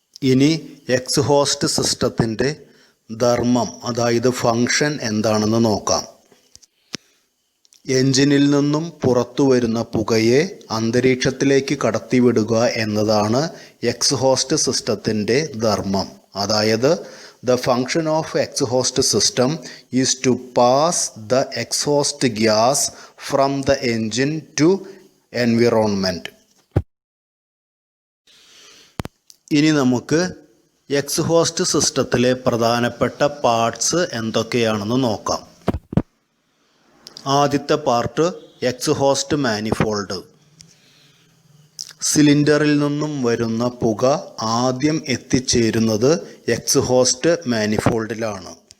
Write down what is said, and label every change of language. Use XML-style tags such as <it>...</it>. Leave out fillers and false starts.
<ml>ഇനി എക്സ്ഹോസ്റ്റ് സിസ്റ്റത്തിൻ്റെ ധർമ്മം, അതായത് ഫങ്ഷൻ എന്താണെന്ന് നോക്കാം. എൻജിനിൽ നിന്നും പുറത്തു വരുന്ന പുകയെ അന്തരീക്ഷത്തിലേക്ക് കടത്തിവിടുക എന്നതാണ് എക്സ്ഹോസ്റ്റ് സിസ്റ്റത്തിൻ്റെ ധർമ്മം. അതായത്</ml> <en>the function of exhaust system is to pass the exhaust gas from the engine to environment.</en> <ml>ഇനി നമുക്ക് എക്സ്ഹോസ്റ്റ് സിസ്റ്റത്തിലെ പ്രധാനപ്പെട്ട പാർട്സ് എന്തൊക്കെയാണെന്ന് നോക്കാം. ആദ്യത്തെ പാർട്ട് എക്സ്ഹോസ്റ്റ് മാനിഫോൾഡ്. സിലിണ്ടറിൽ നിന്നും വരുന്ന പുക ആദ്യം എത്തിച്ചേരുന്നത് എക്സ്ഹോസ്റ്റ് മാനിഫോൾഡിലാണ്.</ml>